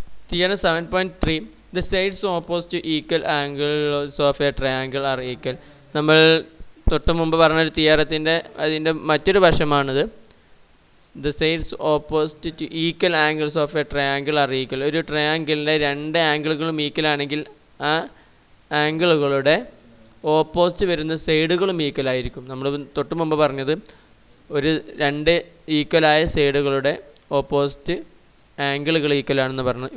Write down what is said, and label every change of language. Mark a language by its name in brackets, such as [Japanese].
[English] Theorem 7.3 The sides opposite to equal angles of a triangle are equal. [Malayalam] നമ്മൾ തൊട്ട് മുമ്പ് പറഞ്ഞൊരു തിയറത്തിൻ്റെ അതിൻ്റെ മറ്റൊരു വശമാണിത്. [English] The sides opposite to equal angles of a triangle are equal. [Malayalam] ഒരു ട്രയാങ്കിളിൻ്റെ രണ്ട് ആംഗിളുകളും ഈക്വൽ ആണെങ്കിൽ ആ ആംഗിളുകളുടെ ഓപ്പോസിറ്റ് വരുന്ന സൈഡുകളും ഈക്വൽ ആയിരിക്കും. നമ്മൾ തൊട്ട് മുമ്പ് പറഞ്ഞത് ഒരു രണ്ട് ഈക്വലായ സൈഡുകളുടെ ഓപ്പോസിറ്റ് ആംഗിളുകൾ ഈക്വൽ ആണെന്ന് പറഞ്ഞു.